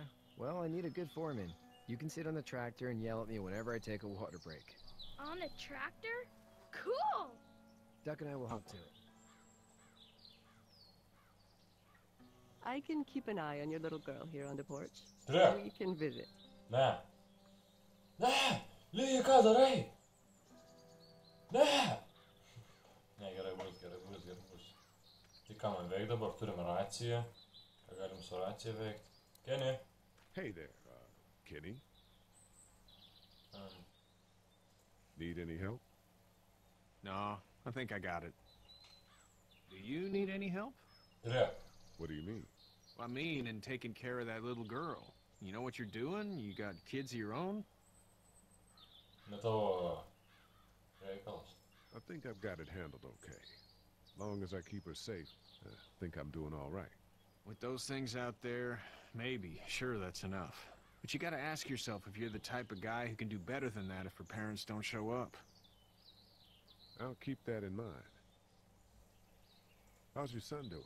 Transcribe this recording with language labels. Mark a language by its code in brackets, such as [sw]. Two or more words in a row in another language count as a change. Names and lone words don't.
[en] Well, I need a good foreman. You can sit on the tractor and yell at me whenever I take a water break. On a tractor? Cool! Duck and I will help to it. I can keep an eye on your little girl here on the porch. Yeah. We can visit. [lt] Ne. Ne! Lee, ką darai? Ne! Ne, gerai bus. Tai ką man veik dabar? Turim raciją. Ką galim su racija veikt? [en] Kenny? Hey there, Kenny. Need any help? No, I think I got it. Do you need any help? [lt] Žiūrėk. [en] What do you mean? I mean, in taking care of that little girl. You know what you're doing? You got kids of your own? [lt] Ne tavo reikalas. [en] I think I've got it handled okay. As long as I keep her safe, I think I'm doing all right. With those things out there, maybe. Sure, that's enough. But you gotta ask yourself if you're the type of guy who can do better than that if her parents don't show up. I'll keep that in mind. How's your son doing?